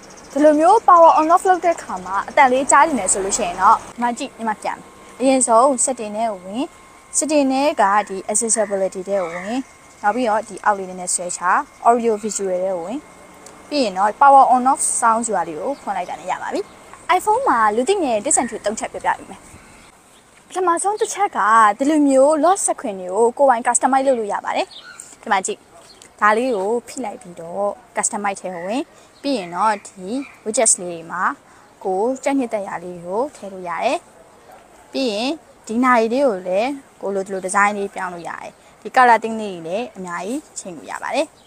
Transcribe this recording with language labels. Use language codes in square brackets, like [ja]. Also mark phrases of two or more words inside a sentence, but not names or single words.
[my] ဒီလိုမျိုး [en] power on off [my] လုပ်တဲ့ခါမှာအတန်လေးကြားနေတယ်ဆိုလို့ရှိရင်တော့ဒီမှာကြည့်ဒီမှာပြန်အရင်ဆုံး setting နဲ့ဝင် setting နဲ့ကဒီ accessibility တဲ့ဝင်နောက် ပြီးတော့ဒီအောက်လေးနဲ့ဆွဲချ [en] audio visual [my] တဲ့ဝင်ပြီးရင်တော့ [en] power on off sound [my] ဆိုတာလေးကိုဖွင့်လိုက်တာနဲ့ရပါပြီ iPhone မှာလူ သိငယ် disadvantage 3 ချက်ပြပြပေးမယ်ပထမဆုံးတစ်ချက်ကဒီလိုမျိုး [en] lock screen [my] တွေကိုကိုယ်ပိုင် customize လုပ်လို့ရပါတယ်ဒီမှာကြည့်ဒါလေးကိုဖိလိုက်ပြီးတော့ customize ထဲဝင်ပြီးရင်တော့ဒီ widgets လေးတွေမှာကိုကြက်ညစ်တဲ့ရာလေးကိုထည့်လို့ရတယ်ပြီးရင်ဒီနာရီလေးကိုလည်းကိုလိုဒီလို design လေးပြောင်းလို့ရတယ်ဒီ [en] color theme [my] လေးတွေလည်းအများကြီးချိန်လို့ရပါတယ်